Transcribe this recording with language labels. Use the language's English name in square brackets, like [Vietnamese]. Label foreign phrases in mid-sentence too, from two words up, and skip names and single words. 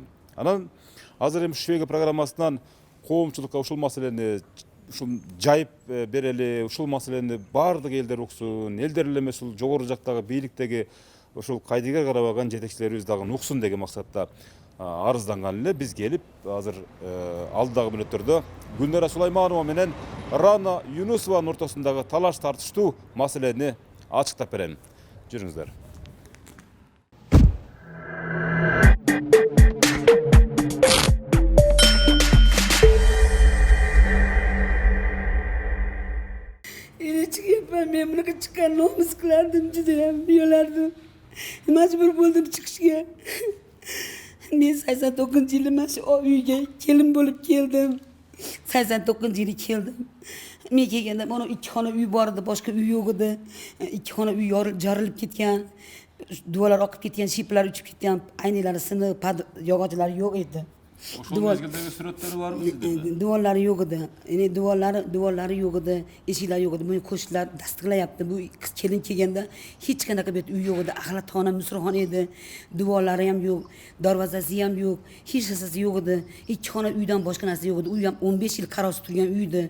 [Kyrgyz] Анан азыр эми Швега программасынан коомчулукка ушул маселени жайып берели, ушул маселени бардык элдер уксун, элдер эле эмес, жогору жактагы бийликтеги ушул кайдыгер карабаган жетекчилерибиз дагы уксун деген максатта арызданган эле. Биз келип азыр алдагы мүнөттөрдө Гүлнара Сулайманова менен Рана Юнусованын ортосундагы талаш тартыштуу маселени ачыктап берем. Жүрүңүздөр. [Uzbek] Endi chiqyapman. Men bunaqa chiqqanni nomus qilardim, judayam uyalardim. Majbur bo'ldim chiqishga. Men 89-yili mana shu uyga kelin bo'lib keldim. 89-yili keldim. Men kelganda mana 2 xona uy bor edi, boshqa uy yo'q edi. 2 xona uy yorilib ketgan, duvarlar oqib ketgan, shiplar uchib ketgan, aynalari sinib, yog'ochlari yo'q edi. [Kyrgyz] Ошол мезгилдеги сүрөттөрү барбы сизде? [Uzbek] Duvarlari yo'q edi. Endi duvarlari yo'q edi, eshiklari yo'q edi. Buni qo'shnilar tasdiqlayapti. Bu qiz kelin kelganda hech qanaqa bet uy yo'q edi. Axlatxona, musrxona edi. Duvarlari ham yo'q, darvozasi ham yo'q, hech narsasi yo'q edi. 2 xona uydan boshqa narsa yo'q edi. Uy ham 15 yil qarovsiz turgan uy edi.